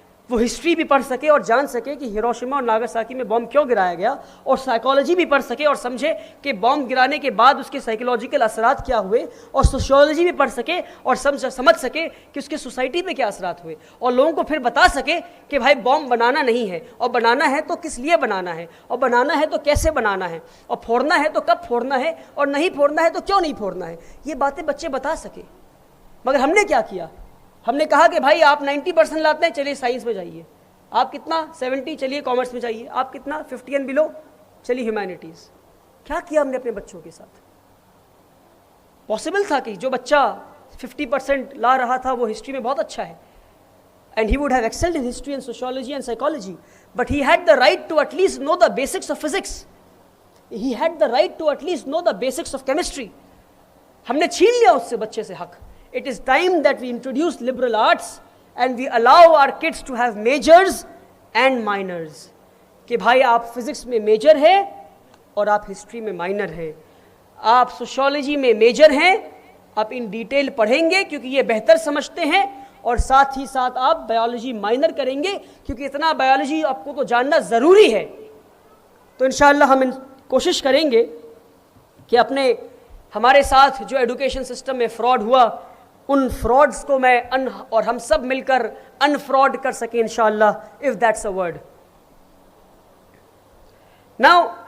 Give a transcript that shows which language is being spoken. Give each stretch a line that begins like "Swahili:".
Urdu: وہ ہسٹری بھی پڑھ سکے اور جان سکے کہ ہیروشیما اور ناگاساکی میں بوم کیوں گرایا گیا، اور سائیکالوجی بھی پڑھ سکے اور سمجھے کہ بوم گرانے کے بعد اس کے سائیکولوجیکل اثرات کیا ہوئے، اور سوشیولوجی بھی پڑھ سکے اور سمجھ سکے کہ اس کے سوسائٹی پہ کیا اثرات ہوئے، اور لوگوں کو پھر بتا سکے کہ بھائی بوم بنانا نہیں ہے، اور بنانا ہے تو کس لیے بنانا ہے، اور بنانا ہے تو کیسے بنانا ہے، اور پھوڑنا ہے تو کب پھوڑنا ہے، اور نہیں پھوڑنا ہے تو کیوں نہیں پھوڑنا ہے. یہ باتیں بچے بتا سکے. مگر ہم نے کیا کیا؟ ہم نے کہا کہ بھائی آپ 90% لاتے ہیں، چلیے سائنس میں جائیے. آپ کتنا؟ 70، چلیے کامرس میں جائیے. آپ کتنا؟ 50 اینڈ بلو، چلیے ہیومینٹیز. کیا کیا ہم نے اپنے بچوں کے ساتھ؟ پاسبل تھا کہ جو بچہ 50% لا رہا تھا وہ ہسٹری میں بہت اچھا ہے،
English: and he would have excelled in history and sociology and psychology, but he had the right to at least know the basics of physics. He had the right to at least know the basics of chemistry.
Urdu: ہم نے چھین لیا اس سے بچے سے حق.
English: It is time that we introduce liberal arts and we allow our kids to have majors and minors.
Urdu: کہ بھائی آپ فزکس میں میجر ہیں اور آپ ہسٹری میں مائنر ہیں، آپ سوشیولوجی میں میجر ہیں آپ ان ڈیٹیل پڑھیں گے کیونکہ یہ بہتر سمجھتے ہیں، اور ساتھ ہی ساتھ آپ بایولوجی مائنر کریں گے کیونکہ اتنا بایولوجی آپ کو تو جاننا ضروری ہے۔ تو انشاءاللہ ہم کوشش کریں گے کہ ہمارے ساتھ جو ایڈوکیشن سسٹم میں فراڈ ہوا، ان فراڈز کو میں اور ہم سب مل کر انفراڈ کر سکیں انشاءاللہ،
English: if that's a word۔
Urdu: Now